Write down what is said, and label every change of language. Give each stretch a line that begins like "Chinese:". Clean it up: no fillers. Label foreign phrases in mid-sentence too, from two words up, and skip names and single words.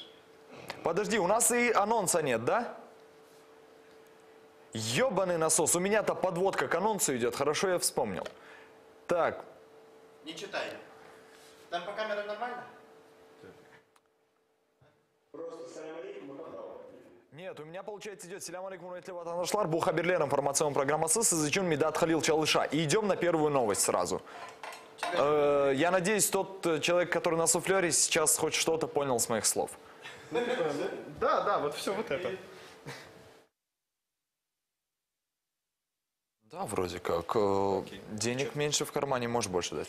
Russian: Подожди, у нас и анонса нет, да? Ёбаный насос, у меня-то подводка к анонсу идет, хорошо я вспомнил. Так, Не читай. Там по камерам нормально? Просто
Arabic: سلام عليكم
Russian: и похвала. Нет, у меня, получается, идет
Crimean Tatar: «Selâm aleyküm vatandaşlar», bu haberler
Russian: информационная программа СИС, изучен Медат Халил Чалыша. И идем на первую новость сразу. Я надеюсь, тот человек, который на суфлере, сейчас хоть что-то понял с моих слов. Да, вот все вот это. Да, вроде как. Денег меньше в кармане, можешь больше дать.